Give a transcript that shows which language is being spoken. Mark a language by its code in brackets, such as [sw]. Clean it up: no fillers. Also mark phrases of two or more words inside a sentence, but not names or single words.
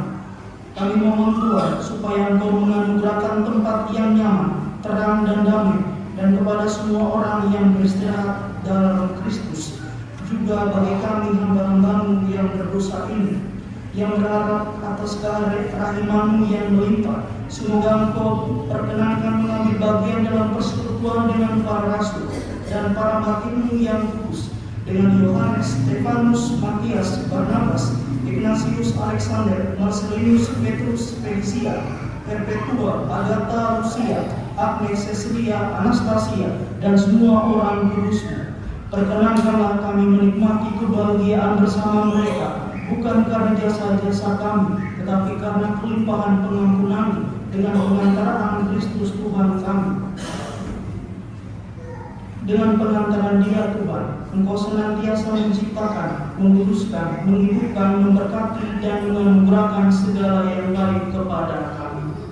[id] Kami mohon Tuhan supaya Engkau menganugerahkan tempat yang nyaman, terang dan damai, dan kepada semua orang yang beristirahat dalam Kristus, juga bagi kami hamba-Hamba-Mu yang berdosa ini, yang berharap atas kerahiman-Mu yang melimpah. Semoga Engkau perkenankan mengambil bagian dalam persekutuan dengan para rasul dan para hakim-Mu yang kudus, dengan Yohanes, Stefanus, Matias, Barnabas, Ignatius, Alexander, Marcelinus, Petrus, Felisia, Perpetua, Agatha, Lucia, Agnes, Cecilia, Anastasia, dan semua orang kudus-Mu. Perkenankanlah kami menikmati kebahagiaan bersama mereka, bukan karena jasa-jasa kami, tetapi karena kelimpahan pengampunan-Mu dengan pengantaran Kristus Tuhan kami. Dengan pengantaran Dia Tuhan, Engkau senantiasa menciptakan, meluruskan, menghidupkan, memberkati, dan menganugerahkan segala yang baik kepada kami.